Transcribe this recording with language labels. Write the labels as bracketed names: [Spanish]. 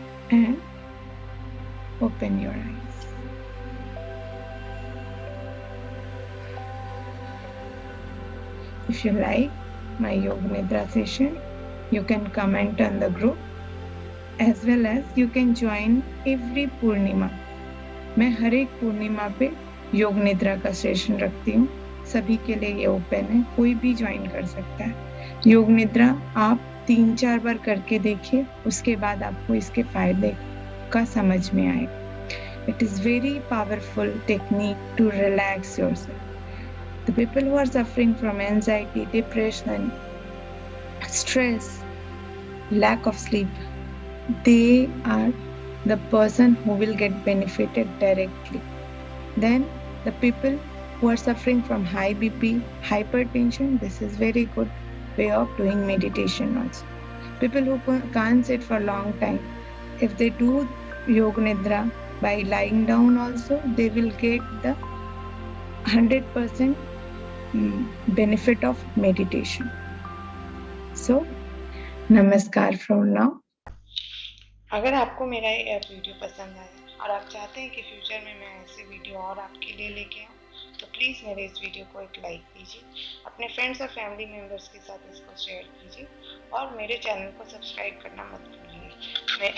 [English] And open your eyes. If you like my Yoga Nidra session, you can comment on the group as well as you can join every Purnima. [Hindi] मैं हर एक पूर्णिमा पे योग निद्रा का session रखती हूँ. सभी के लिए ये ओपन है, कोई भी ज्वाइन कर सकता है. योग निद्रा आप 3-4 बार करके देखिए, उसके बाद आपको इसके फायदे का समझ में आएगा. [English] It is very powerful technique to relax yourself. The people who are suffering from anxiety, depression, stress, lack of sleep, they are the person who will get benefited directly. Then the people who are suffering from high BP, hypertension, this is very good way of doing meditation also. People who can't sit for a long time, if they do Yoga Nidra by lying down also, they will get the 100% benefit of meditation. So, namaskar from now. [Hindi] अगर आपको मेरा ये video पसंद आया और आप चाहते हैं कि फ्यूचर में मैं ऐसे वीडियो और आपके लिए लेके आऊँ, तो प्लीज़ मेरे इस वीडियो को एक लाइक कीजिए, अपने फ्रेंड्स और फैमिली मेम्बर्स के साथ इसको शेयर कीजिए और मेरे चैनल को सब्सक्राइब करना मत भूलिए.